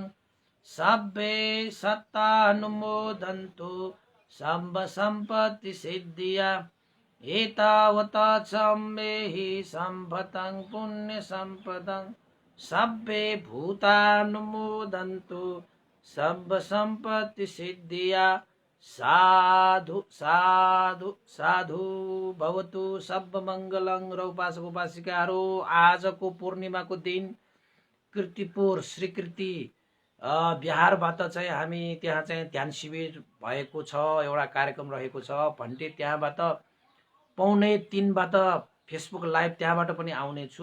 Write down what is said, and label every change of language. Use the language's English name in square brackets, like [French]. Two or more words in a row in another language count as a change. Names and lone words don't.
[Pali] सब्बे सत्तानुमोदन्तु सर्वसम्पत्तिसिद्धिया एतावता सम्मेहि सम्भतं पुण्यसम्पदं सब्बे भूतानुमोदन्तु सर्वसम्पत्तिसिद्धिया साधु साधु साधु भवतु सर्वमङ्गलं। [Nepali] र उपासक उपासिकाहरू, आजको पूर्णिमाको दिन कीर्तिपुर श्रीकृति बिहारबाट चाहिँ हामी त्यहाँ चाहिँ ध्यान शिविर भएको छ, एउटा कार्यक्रम रहेको छ भन्टे। त्यहाँबाट 2:30बाट फेसबुक लाइभ त्यहाँबाट पनि आउने छु।